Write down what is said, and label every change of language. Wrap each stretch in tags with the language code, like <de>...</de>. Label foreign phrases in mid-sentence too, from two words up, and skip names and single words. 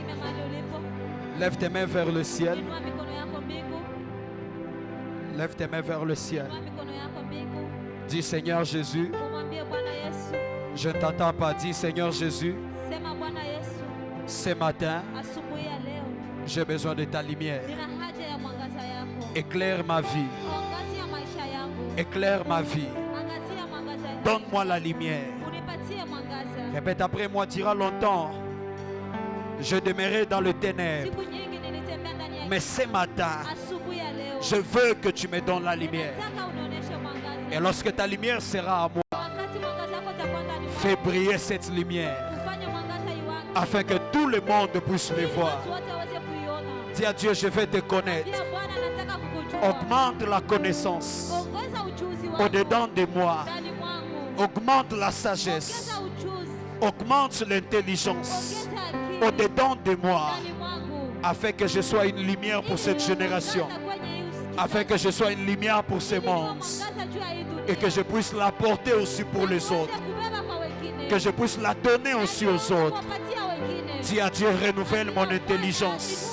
<fr>Lève tes mains vers le ciel.</fr> <sw>Inua mikono yako mbingu.</sw> <fr>Lève tes mains vers le ciel.</fr> <sw>Inua mikono yako mbingu.</sw> <fr>Dis Seigneur Jésus,</fr> <sw>Umwambie Bwana Yesu.</sw> <fr>je ne t'attends pas. Dis Seigneur Jésus,</fr> <sw>Sema Bwana Yesu,</sw> <fr>ce matin,</fr> <sw>asubuhi ya leo</sw> <fr>j'ai besoin de ta lumière.</fr> <sw>nina haja ya mwangaza yako.</sw> <fr>Éclaire ma vie.</fr> <sw>Angazia maisha yangu.</sw> <fr>Éclaire ma vie.</fr> <sw>Angazia mwangaza yangu.</sw> <fr>Donne-moi la lumière.</fr> <sw>Unipatie mwangaza.</sw> <fr>Répète après moi, dira longtemps. Je demeurerai dans le ténèbre.</fr> <sw>Siku nyingi nilitembea ndani ya</sw> <fr>Mais ce matin,</fr> <sw>asubuhi ya leo.</sw> <fr>je veux que tu me donnes la lumière.</fr> <sw>Nataka unionyeshe mwangaza.</sw> <fr>Et lorsque ta lumière sera à moi,</fr> <sw>Wakati mwangaza wako utakuwa ndani mwangu.</sw> <fr>fais briller cette lumière</fr> <sw>Ufanye mwangaza iwake.</sw> <fr>afin que tout le monde puisse me</fr> <sw>Ili</sw> <fr>voir.</fr> <sw>watu wote waweze kuiona.</sw> <fr>Dis à Dieu, je vais te connaître.</fr> <sw>Pia Bwana nataka kukujua.</sw> <fr>Augmente la connaissance</fr> <sw>Ongeza ujuzi wako.</sw> <fr>au-dedans de moi.</fr> <sw>Ndani mwangu.</sw> <fr>Augmente la sagesse.</fr> <sw>Ongeza ujuzi.</sw> <fr>Augmente l'intelligence</fr> <sw>Ongeza akili.</sw> <fr>au-dedans de moi.</fr> <sw>Ndani mwangu.</sw> <fr>Afin que je sois une lumière pour cette génération. Afin que je sois une lumière pour ce monde. Et que je puisse la porter aussi pour les autres. Que je puisse la donner aussi aux autres. Dis à Dieu, renouvelle mon intelligence.</fr>